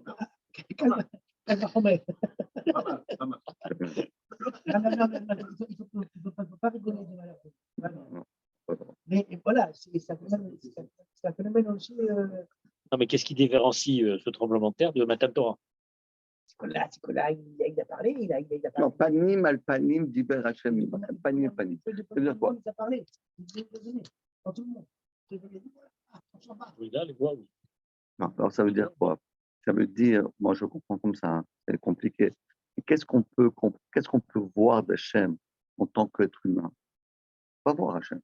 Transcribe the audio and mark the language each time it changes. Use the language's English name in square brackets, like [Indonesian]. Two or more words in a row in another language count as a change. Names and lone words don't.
[French] Calme, il ne faut pas rigoler du malheur. Mais voilà, c'est un phénomène aussi. Non, mais qu'est-ce qui différencie ce tremblement de terre de Matan Torah? C'est que là, il a parlé, il a parlé. Non, [Hebrew] פנים אל פנים דיבר השם. פנים אל פנים. [French] Ça veut dire quoi? Il a parlé. Il a donné. Dans tout le monde. Oui, là, les voix, oui. Non, alors ça veut dire quoi? Ça veut dire, moi je comprends comme ça, hein, c'est compliqué. Qu'est-ce qu'on peut voir d'Hachem en tant qu'être humain? Pas voir Hachem.